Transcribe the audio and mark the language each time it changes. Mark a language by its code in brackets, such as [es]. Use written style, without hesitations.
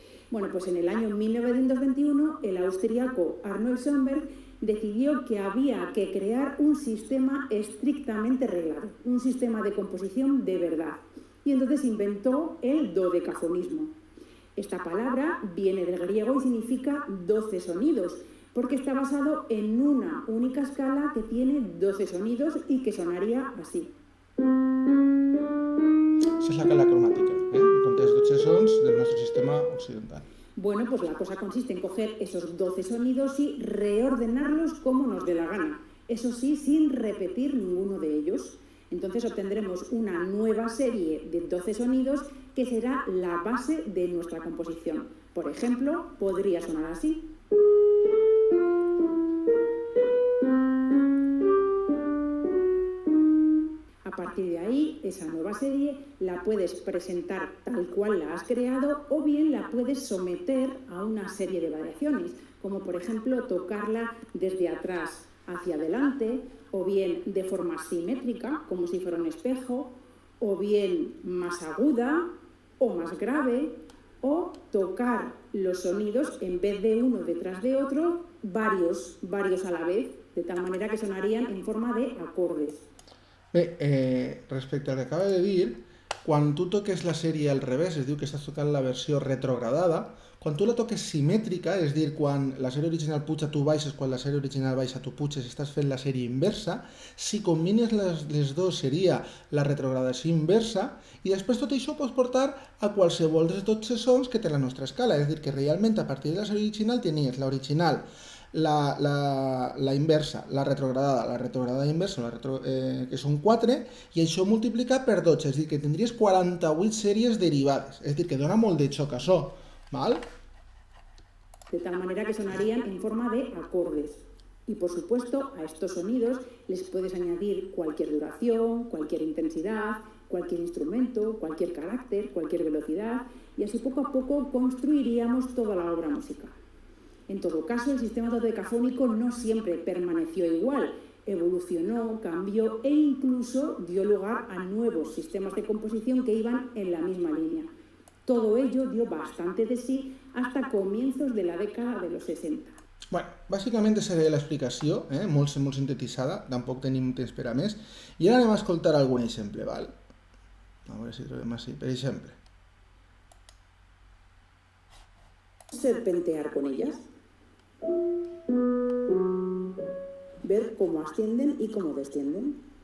[es] Bueno, pues en el año 1921 el austríaco Arnold Schoenberg decidió que había que crear un sistema estrictamente reglado, un sistema de composición de verdad. Y entonces inventó el dodecafonismo. Esta palabra viene del griego y significa 12 sonidos, porque está basado en una única escala que tiene 12 sonidos y que sonaría así. [ca] Esa és la escala cromàtica, conté els 12 sons del nostre sistema occidental. [es] Bueno, pues la cosa consiste en coger esos 12 sonidos y reordenarlos como nos dé la gana. Eso sí, sin repetir ninguno de ellos. Entonces obtendremos una nueva serie de 12 sonidos que será la base de nuestra composición. Por ejemplo, podría sonar así. A partir de ahí, esa nueva serie la puedes presentar tal cual la has creado o bien la puedes someter a una serie de variaciones, como por ejemplo tocarla desde atrás hacia adelante, o bien de forma simétrica, como si fuera un espejo, o bien más aguda o más grave, o tocar los sonidos en vez de uno detrás de otro, varios a la vez, de tal manera que sonarían en forma de acordes. [ca] Bé, respecte al que acaba de dir, quan tu toques la sèrie al revés, es diu que estàs tocant la versió retrogradada, quan tu la toques simètrica, és dir, quan la sèrie original puja tu baixes, quan la sèrie original baixa tu puges, estàs fent la sèrie inversa, si combines les dos seria la retrogradació inversa, i després tot això pots portar a qualsevol dels 12 sons que té la nostra escala, és dir, que realment a partir de la sèrie original tenies l'original la inversa, la retrogradada inversa, que són 4, i això multiplicat per 12, és a dir, que tindries 48 sèries derivades, és a dir, que dona molt de xoc això, ¿vale? [es] De tal manera que sonarían en forma de acordes. Y por supuesto, a estos sonidos les puedes añadir cualquier duración, cualquier intensidad, cualquier instrumento, cualquier carácter, cualquier velocidad, y así poco a poco construiríamos toda la obra musical. En todo caso, el sistema dodecafónico no siempre permaneció igual, evolucionó, cambió e incluso dio lugar a nuevos sistemas de composición que iban en la misma línea. Todo ello dio bastante de sí hasta comienzos de la década de los 60. [ca] Bueno, bàsicament seria l'explicació, molt sintetitzada, tampoc tenim temps per a més, i ara anem a escoltar algun exemple, val? A veure si trobem així, per exemple. [es] Serpentear con ellas, ver cómo ascienden y cómo descienden.